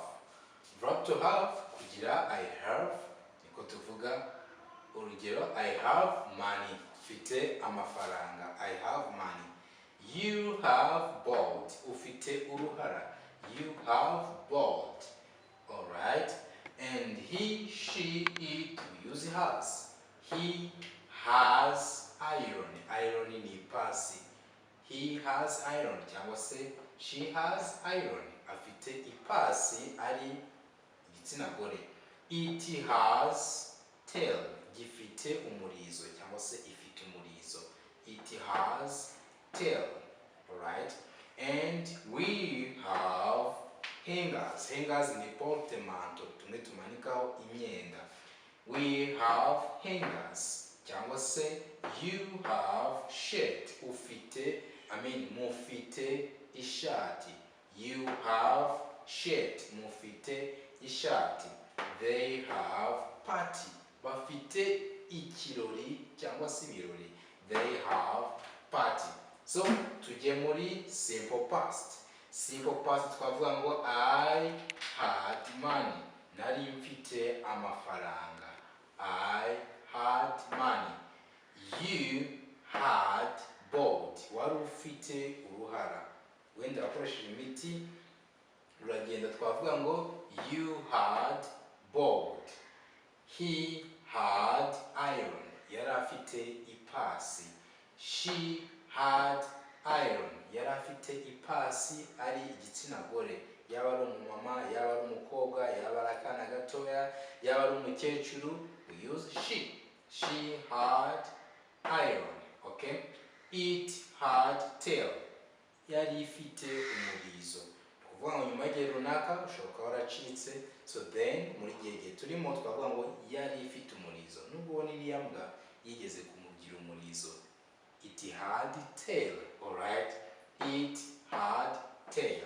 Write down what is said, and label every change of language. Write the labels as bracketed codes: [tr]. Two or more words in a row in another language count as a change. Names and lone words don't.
[en] Verb to have, kugira I have, [rw] niko tuvuga. Urugero, [en] I have money, [rw] ufite amafaranga, [en] I have money. You have bought, [rw] ufite uruhara, [en] you have bought. Alright, and he, she, it, we use has. He has iron, iron [rw] ni ipasi. [en] He has iron, [rw] cyangwa se [en] she has iron, [rw] afite ipasi ari igitsina gore. [en] It has tail, [rw] gifite umurizo cyangwa se ifite umurizo. [en] It has tail. Alright, and we have hangers. [rw] Hangers ni portemanto, tumwe tumanikaho imyenda. [en] We have hangers, [rw] cyangwa se [en] you have shirt, [rw] ufite, mufite ishati. [en] You have shirt, [rw] mufite ishati. [en] They have party, [rw] bafite ikirori cyangwa se ibirori. [en] They have party. So [rw] tujye muri [en] simple past. Simple past [rw] twavuga ngo [en] I had money, [rw] nari mfite amafaranga. [en] I had money. You had bought, [rw] wari ufite uruhara. Wenda wakoresheje imiti uragenda, twavuga ngo [en] you had bought. He had iron, [rw] yari afite ipasi. [en] She had iron, [rw] yari afite ipasi ari igitsina gore. Yaba ari umumama, yaba ari umukobwa, yaba ari akana gatoya, yaba ari umukecuru, [en] we use she. She had iron. Okay, it had tail, [rw] yari ifite umurizo. Kuvuga ngo nyuma y'igihe runaka ushobora kuba waracitse, [en] so then [rw] muri gihe turimo twavuga ngo yari ifite umurizo. Nubwo ubona iriya mbwa yigeze kumugira umurizo. [en] It had tail. Alright, it had tail.